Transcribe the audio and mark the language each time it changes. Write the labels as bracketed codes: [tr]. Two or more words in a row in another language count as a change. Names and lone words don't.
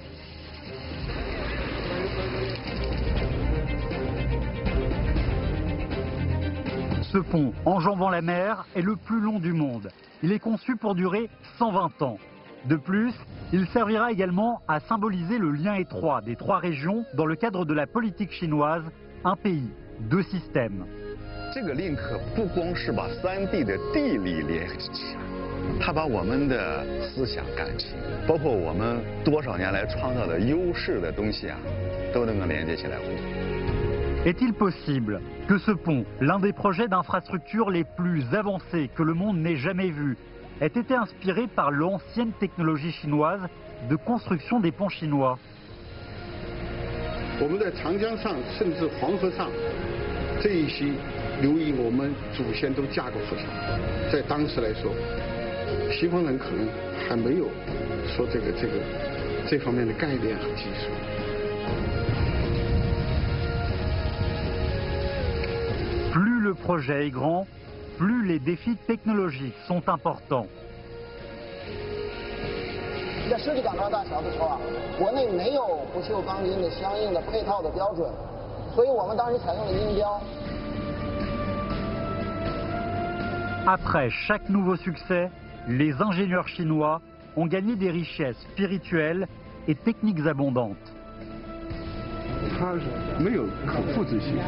[fr] Ce pont enjambant la mer est le plus long du monde. Il est conçu pour durer 120 ans. De plus, il servira également à symboliser le lien étroit des trois régions dans le cadre de la politique chinoise, un pays, deux systèmes. [zh] 这个 link 不光是把三地的地理联系起来，它把我们的思想感情，包括我们多少年来创造的优势的东西啊，都能够连接起来。 [fr] Est-il possible que ce pont, l'un des projets d'infrastructure les plus avancés que le monde n'ait jamais vu, ait été inspiré par l'ancienne technologie chinoise de construction des ponts chinois? [zh] 我们在长江上，甚至黄河上，这一些流域我们祖先都架过浮桥。在当时来说，西方人可能还没有说这方面的概念和技术。 [fr] Plus le projet est grand, plus les défis technologiques sont importants. [zh] 在设计港珠澳大桥的时候啊，国内没有不锈钢筋的相应的配套的标准，所以我们当时采用了音标。 [fr] Après chaque nouveau succès, les ingénieurs chinois ont gagné des richesses spirituelles et techniques abondantes. [zh] 它没有可复制性。